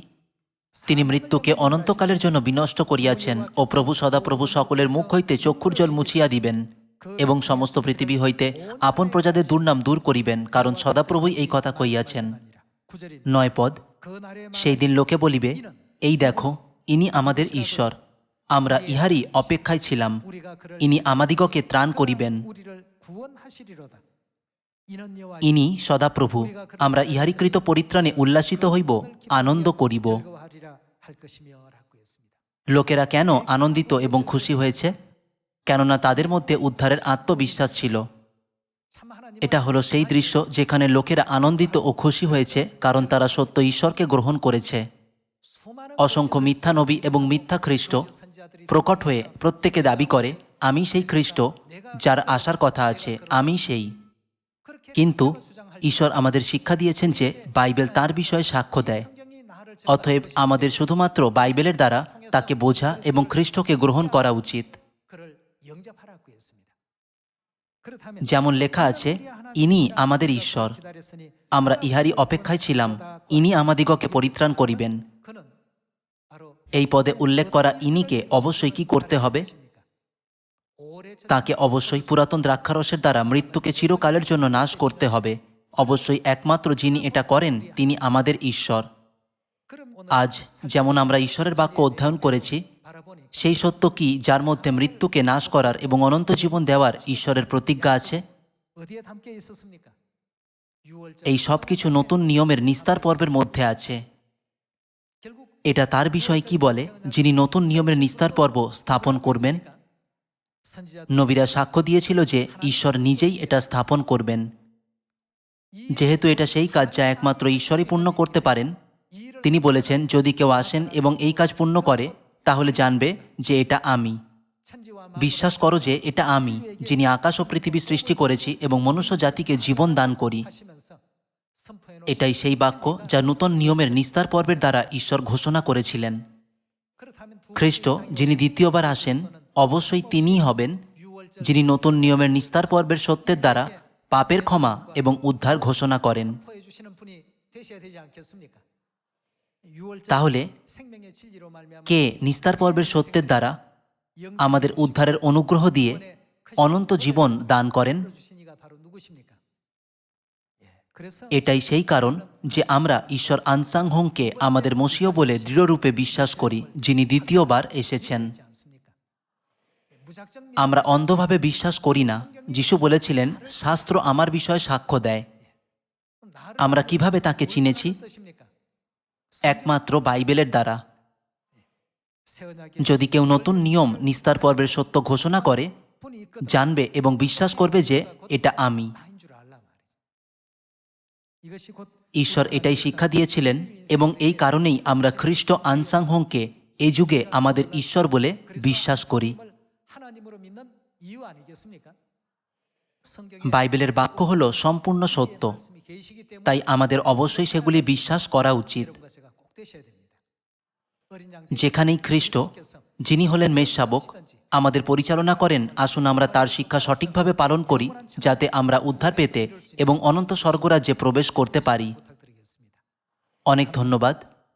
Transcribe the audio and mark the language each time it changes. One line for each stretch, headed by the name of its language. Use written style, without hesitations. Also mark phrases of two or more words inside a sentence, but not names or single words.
Bangla: তিনি মৃত্যুকে অনন্তকালের জন্য বিনষ্ট করিয়াছেন ও প্রভু সদাপ্রভু সকলের মুখ হইতে চক্ষুর জল মুছিয়া দিবেন এবং সমস্ত পৃথিবী হইতে আপন প্রজাদের দুর্নাম দূর করিবেন, কারণ সদাপ্রভুই এই কথা কইয়াছেন।
Korean: 9절이
Bangla: 9 পদ,
Korean: 그 날에
Bangla: সেই দিন লোকে বলিবে, এই দেখো ইনি আমাদের ঈশ্বর, আমরা ইহারই অপেক্ষায় ছিলাম,
Korean: 우리가 그를
Bangla: ইনি আমাদিগকে ত্রাণ করিবেন।
Korean: 우리를 구원하시리로다. 이는 여호와
Bangla: ইনি সদাপ্রভু, আমরা ইহারই কৃত পরিত্রাণে উল্লাসিত হইব, আনন্দ করিব।
Korean: 즐거워하리라 할 것이며라고 했습니다.
Bangla: লোকেরা কেন আনন্দিত এবং খুশি হয়েছে? কেননা তাদের মধ্যে উদ্ধারের আত্মবিশ্বাস ছিল।
Korean: 참 하나님
Bangla: এটা হলো সেই দৃশ্য যেখানে লোকেরা আনন্দিত ও খুশি হয়েছে, কারণ তারা সত্য ঈশ্বরকে গ্রহণ করেছে।
Korean: 수많은
Bangla: অসংখ্য মিথ্যা নবী এবং মিথ্যা খ্রিস্ট
Korean: 선지자들이
Bangla: প্রকট হয়ে প্রত্যেকে দাবি করে, আমি সেই খ্রিস্ট যার আসার কথা আছে, আমি সেই।
Korean: 그렇게
Bangla: কিন্তু
Korean: 주장할
Bangla: ঈশ্বর আমাদের শিক্ষা দিয়েছেন যে বাইবেল তার বিষয়ে সাক্ষ্য দেয়।
Korean: 성경이 나를
Bangla: অতএব আমাদের শুধুমাত্র বাইবেলের দ্বারা তাকে বোঝা এবং খ্রিস্টকে গ্রহণ করা উচিত।
Korean: 그를 영접하라고 했습니다. 그렇다면
Bangla: যেমন লেখা আছে, ইনি আমাদের ঈশ্বর, আমরা ইহারই অপেক্ষায় ছিলাম, ইনি আমাদিগকে পরিত্রাণ করিবেন।
Korean: 그는 바로
Bangla: এই পদে উল্লেখ করা ইনিকে অবশ্যই কি করতে হবে?
Korean: 오래 전
Bangla: তাকে অবশ্যই পুরাতন দ্রাক্ষারসের দ্বারা মৃত্যুকে চিরকালের জন্য নাশ করতে হবে। অবশ্যই একমাত্র যিনি এটা করেন তিনি আমাদের ঈশ্বর।
Korean: 그럼 오늘
Bangla: আজ যেমন আমরা ঈশ্বরের বাক্য অধ্যয়ন করেছি,
Korean: 바라보니
Bangla: সেই সত্য কি যার মধ্যে মৃত্যুকে নাশ করার এবং অনন্ত জীবন দেওয়ার ঈশ্বরের প্রতিজ্ঞা আছে?
Korean: 어디에 담겨 있었습니까? 6월절
Bangla: এই সব কিছু নতুন নিয়মের নিস্তার পর্বের মধ্যে আছে।
Korean: 결국
Bangla: এটা তার বিষয়ে কি বলে যিনি নতুন নিয়মের নিস্তার পর্ব স্থাপন করবেন?
Korean: 선지자
Bangla: নবীরা সাক্ষ্য দিয়েছিল যে ঈশ্বর নিজেই এটা স্থাপন করবেন। যেহেতু এটা সেই কাজ যা একমাত্র ঈশ্বরই পূর্ণ করতে পারেন,
Korean: 이를
Bangla: তিনি বলেছেন, যদি কেউ আসেন এবং এই কাজ পূর্ণ করে তাহলে জানবে যে এটা আমি।
Korean: 천지와
Bangla: বিশ্বাস করো যে এটা আমি, যিনি আকাশ ও পৃথিবী সৃষ্টি করেছি এবং মনুষ্য জাতিকে জীবন দান করি।
Korean: 하시면서 선포해 놓으신
Bangla: এটাই সেই বাক্য যা নূতন নিয়মের নিস্তার পর্বের দ্বারা ঈশ্বর ঘোষণা করেছিলেন।
Korean: 그렇다면 두
Bangla: খ্রিস্ট যিনি দ্বিতীয়বার আসেন অবশ্যই তিনিই হবেন,
Korean: 6월절
Bangla: যিনি নতুন নিয়মের নিস্তার পর্বের সত্যের দ্বারা পাপের ক্ষমা এবং উদ্ধার ঘোষণা করেন।
Korean: 선포해 주시는 분이 되셔야 되지 않겠습니까? 유월절
Bangla: তাহলে
Korean: 생명의 진리로 말미암아
Bangla: কে নিস্তার পর্বের সত্যের দ্বারা আমাদের উদ্ধারের অনুগ্রহ দিয়ে অনন্ত জীবন দান করেন?
Korean: 주신 이가 바로 누구십니까? 예. 그래서
Bangla: এটাই সেই কারণ যে আমরা ঈশ্বর আনসাং হোংকে আমাদের মসীয় বলে দৃঢ়রূপে বিশ্বাস করি, যিনি দ্বিতীয়বার এসেছেন।
Korean: 있지 않습니까? 예, 무작정
Bangla: আমরা অন্ধভাবে বিশ্বাস করি না। যিশু বলেছিলেন, শাস্ত্র আমার বিষয়ে সাক্ষ্য দেয়।
Korean: 나를
Bangla: আমরা কিভাবে তাকে চিনেছি?
Korean: 뜻입니까?
Bangla: একমাত্র বাইবেলের দ্বারা।
Korean: 새 언약의
Bangla: যদি কেউ নতুন নিয়ম নিস্তার পর্বের সত্য ঘোষণা করে,
Korean: 분이 있거든.
Bangla: জানবে এবং বিশ্বাস করবে যে এটা আমি।
Korean: 나인 줄 알라 말이죠. 이것이 곧
Bangla: ঈশ্বর এটাই শিক্ষা দিয়েছিলেন এবং এই কারণেই আমরা খ্রিস্ট আনসাং হোংকে এই যুগে আমাদের ঈশ্বর বলে বিশ্বাস করি।
Korean: 하나님으로 믿는 이유 아니겠습니까? 성경에
Bangla: বাইবেলের বাক্য হলো সম্পূর্ণ সত্য,
Korean: 말씀이 계시기 때문에
Bangla: তাই আমাদের অবশ্যই সেগুলি বিশ্বাস করা উচিত।
Korean: 여러분과 제가 꼭 되셔야 됩니다. 어린 양
Bangla: যেখানেই খ্রিস্ট, যিনি হলেন মেষশাবক, আমাদের পরিচালনা করেন, আসুন আমরা তার শিক্ষা সঠিকভাবে পালন করি, যাতে আমরা উদ্ধার পেতে এবং অনন্ত স্বর্গরাজ্যে প্রবেশ করতে পারি।
Korean: 부탁드리겠습니다.
Bangla: অনেক ধন্যবাদ।